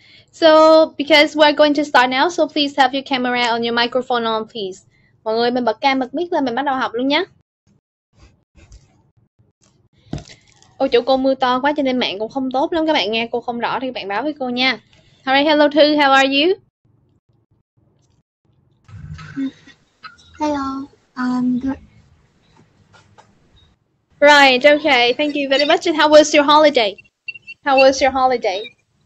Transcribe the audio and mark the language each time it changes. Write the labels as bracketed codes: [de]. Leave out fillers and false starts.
[en] So because we're going to start now, so please have your camera on your microphone on, please. [vi] Mọi người mình bật cam bật mic lên, mình bắt đầu học luôn nhé. Ôi chỗ cô mưa to quá cho nên mạng cũng không tốt lắm, các bạn nghe cô không rõ thì các bạn báo với cô nha. [en] Alright, hello Thư, how are you? Hello, I'm good. Right, okay, thank you very much. And how was your holiday? How was your holiday?